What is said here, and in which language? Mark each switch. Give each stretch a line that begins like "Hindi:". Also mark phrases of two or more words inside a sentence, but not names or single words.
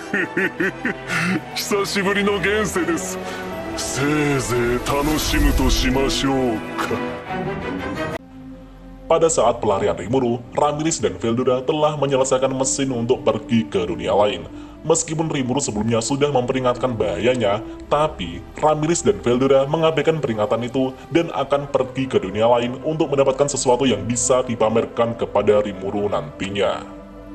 Japanese: 久しぶりの現世です。せいぜい楽しむとしましょうか。
Indonesian: Pada saat pelarian Rimuru, Ramirez dan Veldora telah menyelesaikan mesin untuk pergi ke dunia lain. Meskipun Rimuru sebelumnya sudah memperingatkan bahayanya, tapi Ramirez dan Veldora mengabaikan peringatan itu dan akan pergi ke dunia lain untuk mendapatkan sesuatu yang bisa dipamerkan kepada Rimuru nantinya.